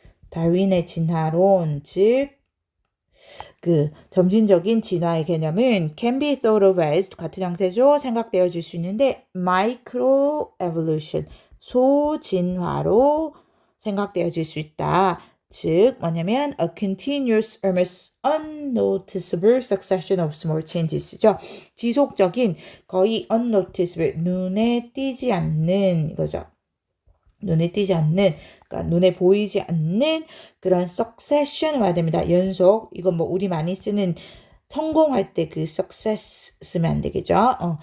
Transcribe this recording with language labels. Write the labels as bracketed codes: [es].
[ko] 다윈의 진화론 즉 그 점진적인 진화의 개념은 [en] can be thought of as [ko] 같은 형태죠. 생각되어질 수 있는데 microevolution 소진화로 생각되어질 수 있다. 즉 뭐냐면 [en] a continuous almost unnoticeable succession of small changes죠. [ko] 지속적인 거의 unnoticeable 눈에 띄지 않는 이거죠. 눈에 띄지 않는 그러니까 눈에 보이지 않는 그런 succession 와야 됩니다. 연속 이건 뭐 우리 많이 쓰는 성공할 때 그 success 쓰면 안 되겠죠.